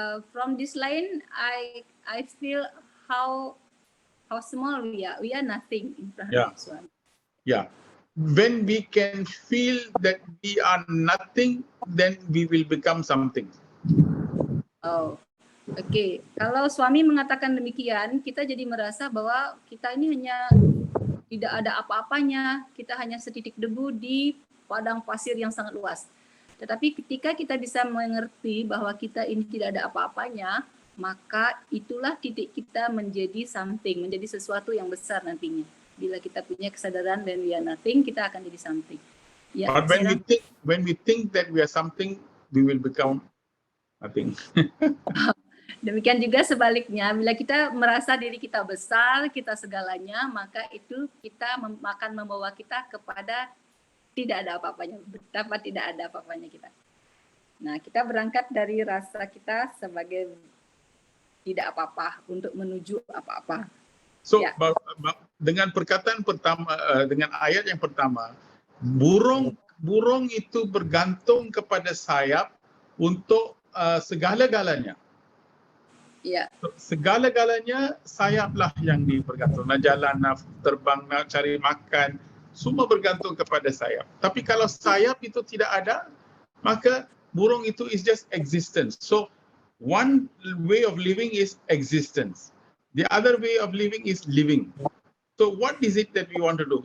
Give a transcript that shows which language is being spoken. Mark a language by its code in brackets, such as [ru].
[en] From this line, I feel how small we are. We are nothing in front Yeah. of Swami. Yeah. When we can feel that we are nothing, then we will become something. Oh, oke. [id] Kalau Swami mengatakan demikian, kita jadi merasa bahwa kita ini hanya tidak ada apa-apanya. Kita hanya setitik debu di padang pasir yang sangat luas. Tetapi ketika kita bisa mengerti bahwa kita ini tidak ada apa-apanya, maka itulah titik kita menjadi something, menjadi sesuatu yang besar nantinya. Bila kita punya kesadaran dan [en] we are nothing, [id] kita akan jadi something. Ya, [en] But when we think that we are something, we will become nothing. [id] demikian juga sebaliknya, bila kita merasa diri kita besar, kita segalanya, maka itu kita akan membawa kita kepada tidak ada apa-apanya, betapa tidak ada apa-apanya kita. Nah, kita berangkat dari rasa kita sebagai tidak apa-apa untuk menuju apa-apa. So, Ya. dengan perkataan pertama, dengan ayat yang pertama, burung itu bergantung kepada sayap untuk segala-galanya. Ya, Segala-galanya sayaplah yang bergantung. Nak jalan, nak terbang, nak cari makan, semua bergantung kepada sayap. Tapi kalau sayap itu tidak ada, maka burung itu [en] is just existence. So, one way of living is existence. The other way of living is living. So what is it that we want to do?